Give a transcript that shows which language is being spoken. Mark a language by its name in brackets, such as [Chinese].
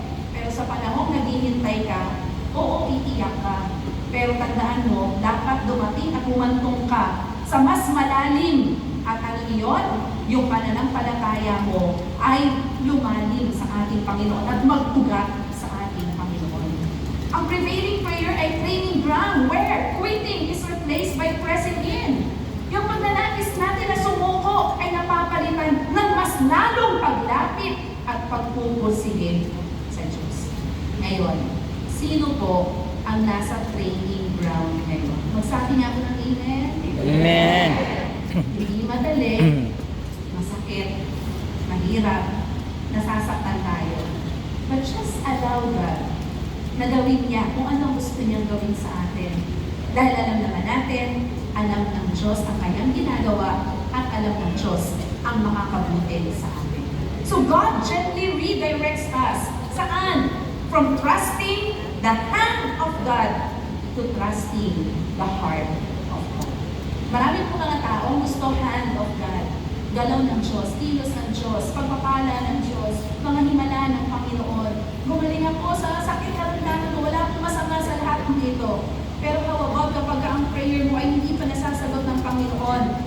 [Filipino] Pero sa panahong naghihintay ka, oo, iiyak ka. Pero tandaan mo, dapat dumating at humantong ka sa mas malalim. At ang iyon, yung pananampalataya mo ay lumalim sa ating Panginoon at mag-ugat sa ating Panginoon. [English] Ang prevailing prayer ay training ground where quitting is replaced by pressing in. [Filipino] Yung pagnanais natin na sumuko ay napapalitan ng mas lalong paglapit at pagpupursige sa Diyos. Ngayon, sino po ang nasa training ground ngayon? Magsabi nga po ng amen. Amen. Hindi madali, masakit, mahirap, nasasaktan tayo. [English] But just allow God [Filipino] na gawin niya kung ano gusto niyang gawin sa atin. Dahil alam naman natin, alam ng Diyos ang kanyang ginagawa at alam ng Diyos ang makakabuti sa atin. [English] So God gently redirects us. [Filipino] Saan? [English] From trusting the hand of God to trusting the heart of God. [Filipino] Marami po mga taong gusto [English] hand of God. [Filipino] Galaw ng Diyos, kilos ng Diyos, pagpapala ng Diyos, mga himala ng Panginoon. Gumaling ako sa sakit karamdaman ko, wala akong masama sa lahat ng ito. Pero [English] how about [Filipino] kapag ang prayer mo ay hindi pa nasasagot ng Panginoon?